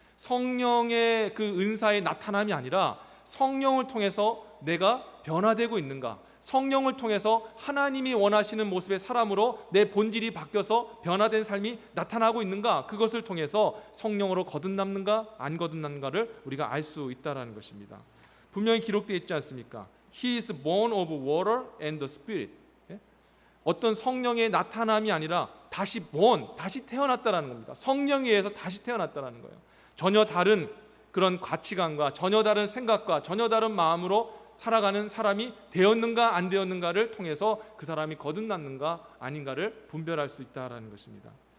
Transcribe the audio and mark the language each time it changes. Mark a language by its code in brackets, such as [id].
[ko] 성령의 그 은사의 나타남이 아니라 성령을 통해서 내가 변화되고 있는가, 성령을 통해서 하나님이 원하시는 모습의 사람으로 내 본질이 바뀌어서 변화된 삶이 나타나고 있는가, 그것을 통해서 성령으로 거듭남는가 안 거듭남는가를 우리가 알 수 있다는 것입니다. 분명히 기록되어 있지 않습니까? [en] He is born of water and the Spirit. [ko] 어떤 성령의 나타남이 아니라 다시 태어났다는 겁니다. 성령에 의해서 다시 태어났다는 거예요. 전혀 다른 그런 가치관과 전혀 다른 생각과 전혀 다른 마음으로 살아가는 사람이 되었는가 안 되었는가를 통해서 그 사람이 거듭났는가 아닌가를 분별할 수 있다는 것입니다.